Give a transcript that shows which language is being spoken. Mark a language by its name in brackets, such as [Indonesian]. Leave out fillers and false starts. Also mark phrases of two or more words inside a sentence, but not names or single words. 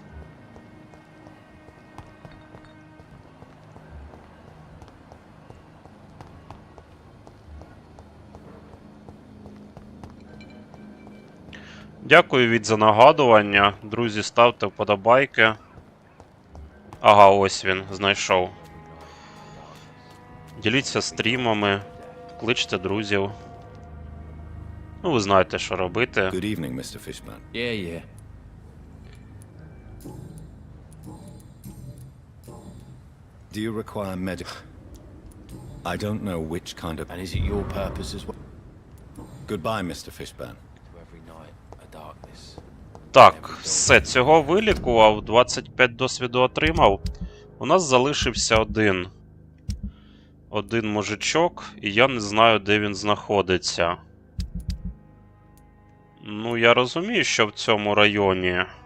[Ukrainian] Дякую від за нагадування. Друзі, ставте вподобайки. Ага, ось він, знайшов. Діліться стрімами, кличте друзів. Ну, ви знаєте, що робити. [English] Good evening, Mr. Fishman. Yeah. Do you require medical? I don't know which kind of... And is it your purpose as well? Goodbye, Mr. Fishman. To every night a darkness. [Ukrainian] Так, все, цього вилікував, 25 досвіду отримав. У нас залишився один мужичок, і я не знаю, де він знаходиться. Ну, я розумію, що в цьому районі.